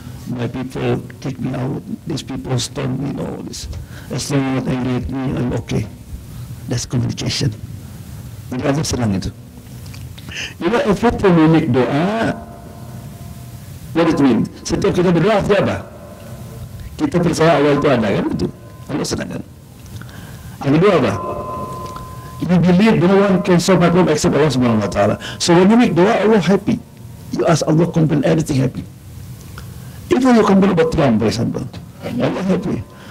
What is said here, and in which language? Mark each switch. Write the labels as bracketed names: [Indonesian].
[English] My people kick me out. These people stone me. All this. As long as they lead me, I'm okay. That's communication. [Indonesian] Jadi Allah senang itu. [English] You know, every time we make doa, what it mean? [Indonesian] Setiap kita berdoa apa? Kita percaya Allah itu ada, kan itu. Allah senang kan. Yang kedua apa? [English] You believe no one can solve my problem except Allah Subhanahu Wa Taala. So when you make doa, Allah happy. You ask Allah complain everything happy. Even you complain about Trump, for example, Allah happy.